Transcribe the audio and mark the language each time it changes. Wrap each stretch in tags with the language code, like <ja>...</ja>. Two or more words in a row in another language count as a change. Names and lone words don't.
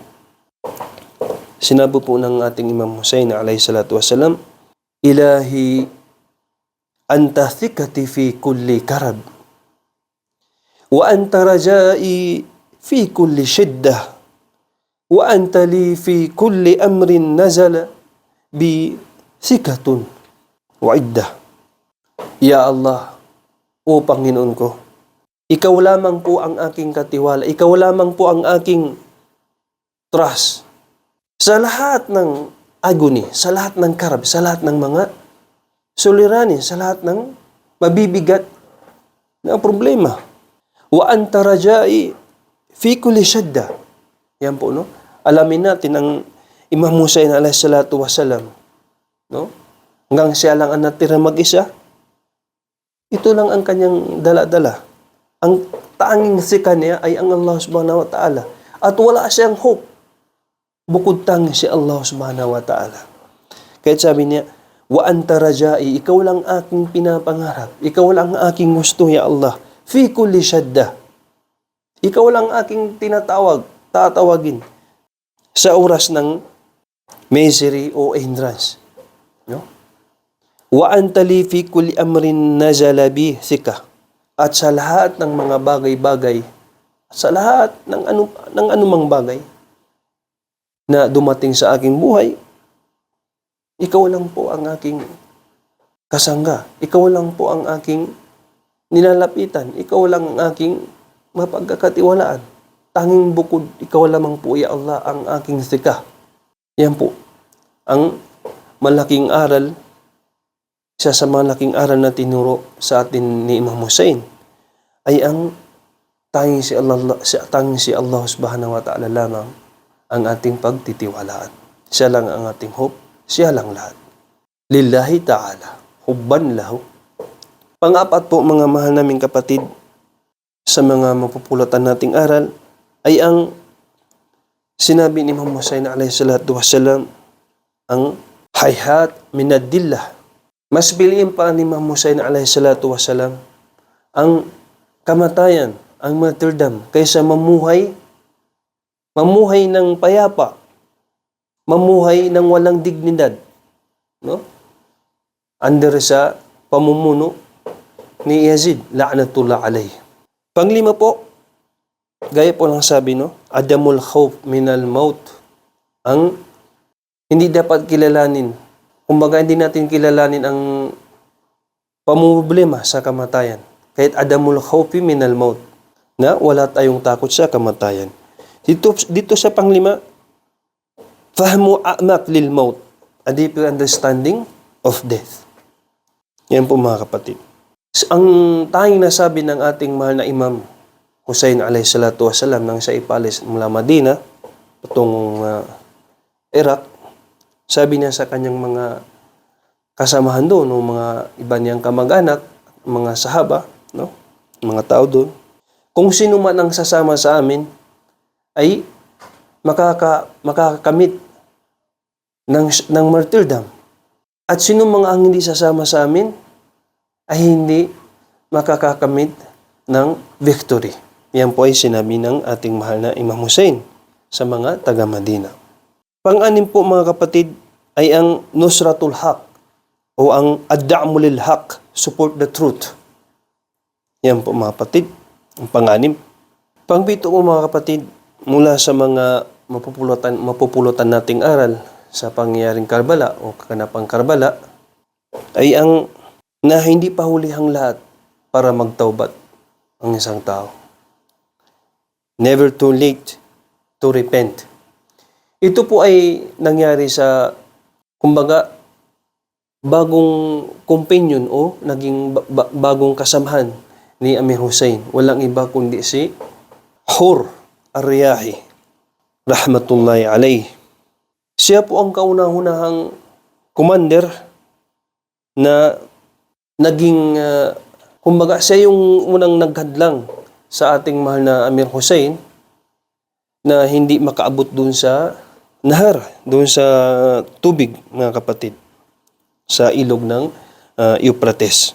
<tl>Sinabi po ng ating Imam Hussein</tl> <ar>عليه الصلاة والسلام إلهي أنت ثقتي في كل كرب وأنت رجائي في كل شدة وأنت لي في كل أمر نزل بي ثقة وعدة. يا الله,</ar> <tl>o Panginoon ko, Ikaw lamang po ang aking katiwala. Ikaw lamang po ang aking trust. Sa lahat ng agony, sa lahat ng karab, sa lahat ng mga suliranin, sa lahat ng mabibigat na problema.</tl> <ar>وأنت رجائي في كل شدة.</ar> <tl>Yan po, no? Alamin natin ang Imam Hussein</tl> <ar>عليه الصلاة والسلام,</ar> <tl>no? Hanggang siya lang ang natira mag-isa. Ito lang ang kanyang dala-dala. Ang tanging si kanya ay ang Allah</tl> <ar>سبحانه وتعالى.</ar> <tl>At wala siyang hope bukod tanging si Allah</tl> <ar>سبحانه وتعالى.</ar> <tl>Kaya sabi niya,</tl> <ar>وأنت رجائي,</ar> <tl>ikaw lang aking pinapangarap. Ikaw lang aking gusto,</tl> <ar>يا الله في كل شدة.</ar> <tl>Ikaw lang aking tatawagin sa oras ng misery o hindrance. No?</tl> <ar>وأنت لي في كل أمر نزل بي ثقة.</ar> <tl>At sa lahat ng mga bagay-bagay, sa lahat ng anumang bagay na dumating sa aking buhay, ikaw lang po ang aking kasangga. Ikaw lang po ang aking nilalapitan. Ikaw lang ang aking mapagkakatiwalaan. Tanging bukod, ikaw lamang po,</tl> <ar>يا الله,</ar> <tl>ang aking thika. Yan po ang malaking aral, isa sa malaking aral na tinuro sa atin ni Imam Hussein ay ang tanging si Allah</tl> <ar>سبحانه وتعالى</ar> <tl>lamang ang ating pagtitiwalaan. Siya lang ang ating hope, siya lang lahat.</tl> <ar>لله تعالى حبا له.</ar> <tl>Pang-apat po, mga mahal naming kapatid, sa mga mapupulatan nating aral ay ang sinabi ni Imam Hussein</tl> <ar>عليه الصلاة والسلام, ang هيهات منا الذلة.</ar> <tl>Mas piliin pa ni Imam Hussein</tl> <ar>عليه الصلاة والسلام</ar> <tl>ang kamatayan, ang martyrdom, kaysa mamuhay ng payapa, mamuhay ng walang dignidad, no? Under sa pamumuno ni Yazid,</tl> <ar>لعنة الله عليه.</ar> <tl>Panglima po, gaya po ng sabi, no?</tl> <ar>عدم الخوف من الموت.</ar> <tl>Ang hindi dapat kilalanin, kumbaga hindi natin kilalanin ang pamumblema sa kamatayan.</tl> <ar>Kahit عدم الخوف من الموت,</ar> <tl>na wala tayong takot sa kamatayan. Dito sa panglima,</tl> <ar>فهم أعمق للموت,</ar> <en>a deeper understanding of death.</en> <tl>Yan po, mga kapatid. Ang tanging nasabi ng ating mahal na Imam Hussein</tl> <ar>عليه الصلاة والسلام</ar> <tl>nang siya ipalis mula Madina patungong Iraq, sabi niya sa kanyang mga kasamahan doon, o mga iba niyang kamag-anak, mga sahaba, no? Mga tao doon, kung sino man ang sasama sa amin ay makakamit ng martyrdom. At sino mga ang hindi sasama sa amin ay hindi makakakamit ng victory. Yan po ay sinabi ng ating mahal na Imam Hussein sa mga taga-Madina. Pang-anim po, mga kapatid, ay ang</tl> <ar>نصرة الحق</ar> <tl>o ang</tl> <ar>الدعم للحق,</ar> <en>support the truth.</en> <tl>Yan po, mga kapatid, ang pang-anim. Pang-pito po, mga kapatid, mula sa mga mapupulutan nating aral sa pangyayaring Karbala o kaganapang Karbala ay ang na hindi pa hulihang lahat para magtaubat ang isang tao.</tl> <en>Never too late to repent.</en> <tl>Ito po ay nangyari sa, kumbaga, bagong companion o naging bagong kasamahan ni Amir Hussein. Walang iba kundi si Hur Ar-Riyahi,</tl> <ar>رحمة الله عليه.</ar> <tl>Siya po ang kauna-unahang commander na naging, kumbaga, siya yung unang naghadlang sa ating mahal na Amir Hussein na hindi makaabot dun sa nahar, dun sa tubig, mga kapatid, sa ilog ng Euphrates.</tl>